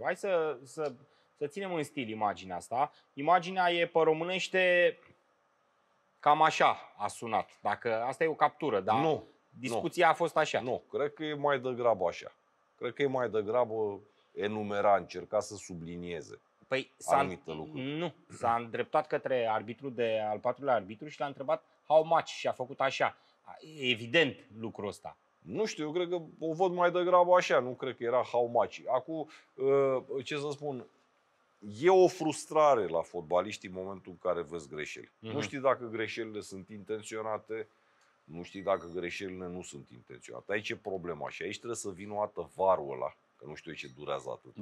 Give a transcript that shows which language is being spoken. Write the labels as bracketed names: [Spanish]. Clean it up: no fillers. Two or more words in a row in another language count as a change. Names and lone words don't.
[Romanian] Hai să ținem în stil imaginea asta. Imaginea e pe românește cam așa a sunat. Dacă asta e o captură, da? Nu. Discuția a fost așa. Nu, cred că e mai degrabă așa. Cred că e mai degrabă enumera, încerca să sublinieze anumite lucruri. Nu, s-a îndreptat către arbitrul al 4-lea arbitru și l-a întrebat [English] how much [Romanian] și a făcut așa. Evident lucrul ăsta. Nu știu, eu cred că o văd mai degrabă așa, nu cred că era [English] how much. [Romanian] Acum, ce să spun, e o frustrare la fotbaliști în momentul în care vezi greșeli. Nu știi dacă greșelile sunt intenționate, nu știi dacă greșelile nu sunt intenționate. Aici e problema și aici trebuie să vină o dată VAR-ul ăla, că nu știu ce durează atât.